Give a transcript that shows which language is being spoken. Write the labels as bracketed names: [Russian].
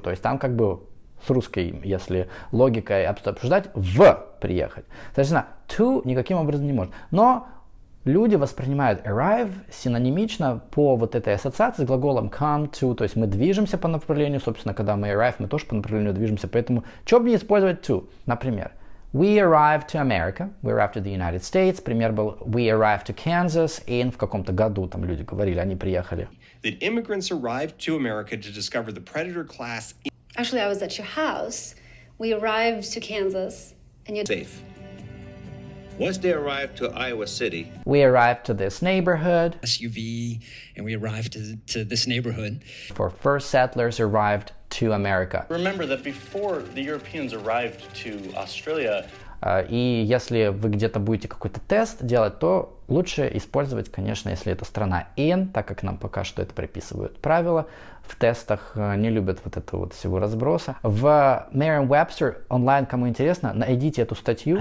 [Russian] То есть там как бы с русской, если логикой обсуждать, в приехать. Соответственно, to никаким образом не может. Но люди воспринимают arrive синонимично по вот этой ассоциации с глаголом [English] come to. [Russian] То есть мы движемся по направлению. Собственно, когда мы arrive, мы тоже по направлению движемся. Поэтому, что бы не использовать to? Например, [English] we arrived to America, we arrived to the United States. [Russian] Пример был [English] we arrived to Kansas. [Russian] In в каком-то году там люди говорили, они приехали. [English] That immigrants arrived to America to discover the predator class. Actually, I was at your house. We arrived to Kansas, and you Safe. Once they arrived to Iowa City, We arrived to this neighborhood. SUV, and we arrived to this neighborhood. For first settlers arrived to America. Remember that before the Europeans arrived to Australia, [Russian] И если вы где-то будете какой-то тест делать, то лучше использовать, конечно, если это страна in, так как нам пока что это приписывают правила. В тестах не любят вот этого вот всего разброса. В Merriam-Webster онлайн, кому интересно, найдите эту статью.